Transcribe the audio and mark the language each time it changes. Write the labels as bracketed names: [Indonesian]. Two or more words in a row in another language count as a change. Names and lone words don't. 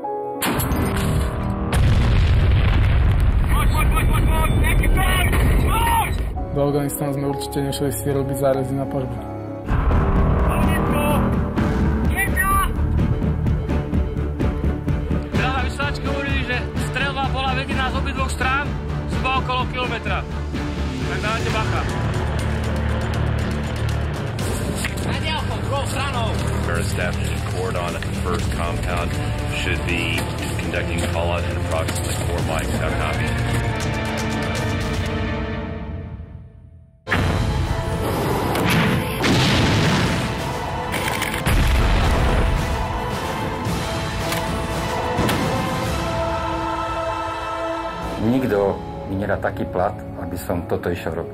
[Slovak] Do Afganistanu sme určite nešli si robiť zárezy na pažbu. Teda vysielačky hovorili, že streľba bola vedená z obidvoch strán, zhruba okolo kilometra. Tak dávajte bacha. [English] Our establishing cordon at the first compound should be conducting a call-out in approximately 4 mics. How copy? [Slovak] Nikto mi nedá taký plat, aby som toto išiel robiť.